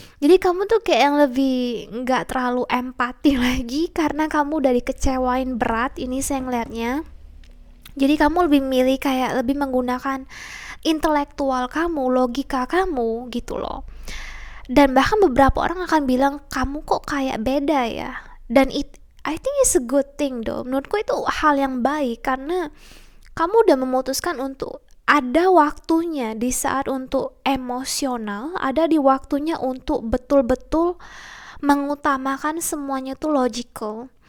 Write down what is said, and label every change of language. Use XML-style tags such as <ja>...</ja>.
<id>Jadi kamu tuh kayak yang lebih nggak terlalu empati lagi karena kamu udah dikecewain berat. Ini saya ngeliatnya. Jadi kamu lebih milih kayak lebih menggunakan intelektual kamu, logika kamu gitu loh. Dan bahkan beberapa orang akan bilang, kamu kok kayak beda ya. Dan</id> <en>I think it's a good thing though.</en> <id>Menurutku itu hal yang baik karena kamu udah memutuskan untuk ada waktunya di saat untuk emosional, ada di waktunya untuk betul-betul mengutamakan semuanya tuh logical.</id>